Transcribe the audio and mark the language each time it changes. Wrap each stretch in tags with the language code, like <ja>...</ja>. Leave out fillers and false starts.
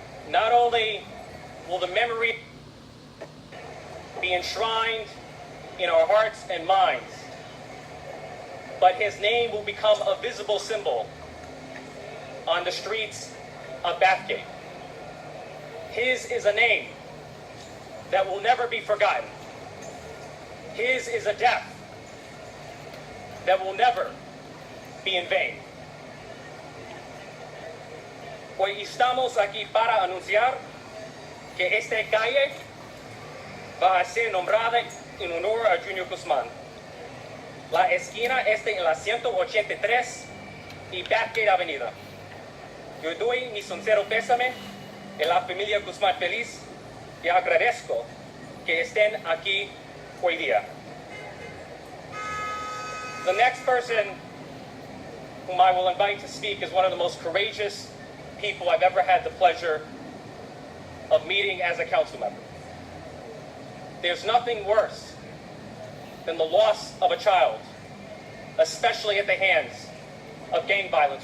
<en>Not only will the memory be enshrined in our hearts and minds, but his name will become a visible symbol on the streets of Bathgate. His is a name that will never be forgotten. His is a death that will never be in vain.</en> <es>Hoy estamos aquí para anunciar que esta calle va a ser nombrada en honor a Junior Guzman. La esquina está en la 183 y Bathgate Avenida. Yo doy mi sincero pésame a la familia Guzman-felix y agradezco que estén aquí hoy día.</es> <en>The next person whom I will invite to speak is one of the most courageous people I've ever had the pleasure of meeting as a council member. There's nothing worse than the loss of a child, especially at the hands of gang violence.</en>